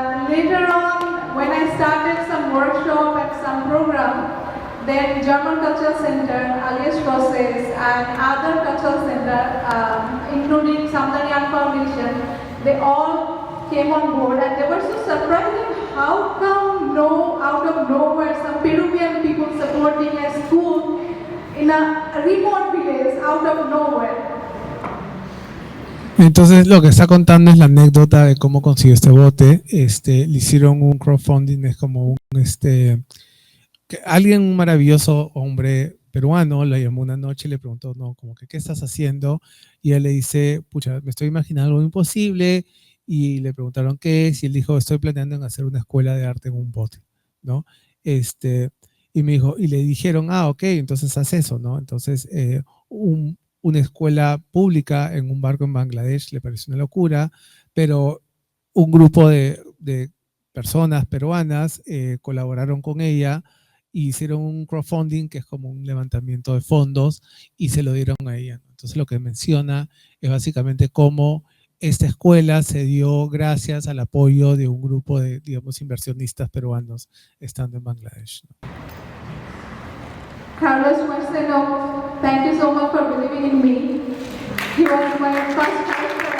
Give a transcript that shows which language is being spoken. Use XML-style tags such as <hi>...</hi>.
<en>Later on, when I started some workshop and some program, then German Cultural Center, Alias Process, and other cultural center, including Samdani Art Foundation, they all came on board and they were so surprised that how come out of nowhere some Peruvian people supporting a school in a remote village out of nowhere.</en> <es>Entonces lo que está contando es la anécdota de cómo consiguió este bote. Le hicieron un crowdfunding, es como un que alguien, un maravilloso hombre peruano, le llamó una noche y le preguntó, no, como que, ¿qué estás haciendo? Y él le dice, pucha, me estoy imaginando algo imposible. Y le preguntaron qué es, y él dijo, estoy planeando en hacer una escuela de arte en un bote, ¿no? Y me dijo, y le dijeron, ok, entonces haz eso, ¿no? Entonces, una escuela pública en un barco en Bangladesh le pareció una locura, pero un grupo de personas peruanas colaboraron con ella e hicieron un crowdfunding que es como un levantamiento de fondos y se lo dieron a ella. Entonces lo que menciona es básicamente cómo esta escuela se dio gracias al apoyo de un grupo de, digamos, inversionistas peruanos estando en Bangladesh.</es> <en>Carlos Marcelo, thank you so much for believing in me. He was my first choice.</en>